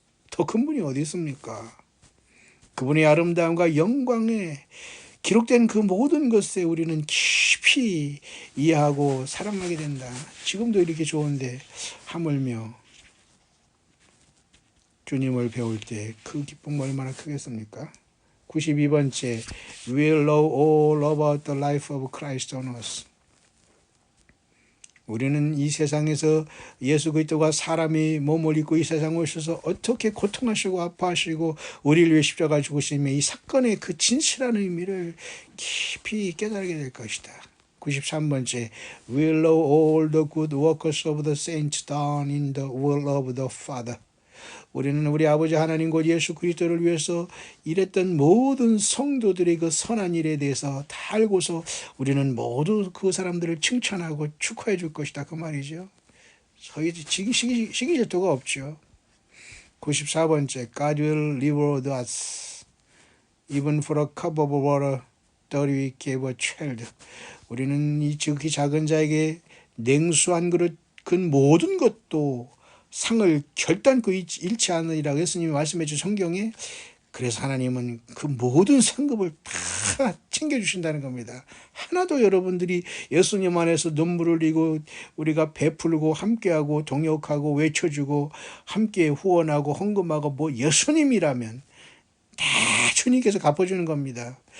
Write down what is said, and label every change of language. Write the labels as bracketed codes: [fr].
[ko] 더 큰 분이 어디 있습니까? 그분의 아름다움과 영광에 기록된 그 모든 것에 우리는 깊이 이해하고 사랑하게 된다. 지금도 이렇게 좋은데 하물며 주님을 배울 때 그 기쁨 얼마나 크겠습니까? [en] 92번째, we'll know all about the life of Christ on us. [ko] 우리는 이 세상에서 예수 그리스도가 사람이 몸을 입고 이 세상에 오셔서 어떻게 고통하시고 아파하시고 우리를 위해 십자가 죽으심의 이 사건의 그 진실한 의미를 깊이 깨달게 될 것이다. [en] 93번째, we'll know all the good works of the saints done in the will of the Father. [ko] 우리는 우리 아버지 하나님 곧 예수 그리스도를 위해서 일했던 모든 성도들의 그 선한 일에 대해서 다 알고서 우리는 모두 그 사람들을 칭찬하고 축하해 줄 것이다. 그 말이죠. 저희 시기 질투가 없죠. [en] 94번째, God will reward us even for a cup of water that we gave a child. [ko] 우리는 이 지극히 작은 자에게 냉수 한 그릇 그 모든 것도 상을 결단코 잃지 않으리라고 예수님이 말씀해 주신 성경에, 그래서 하나님은 그 모든 상급을 다 챙겨주신다는 겁니다. 하나도 여러분들이 예수님 안에서 눈물을 흘리고 우리가 베풀고 함께하고 동역하고 외쳐주고 함께 후원하고 헌금하고 뭐 예수님이라면 다 주님께서 갚아주는 겁니다.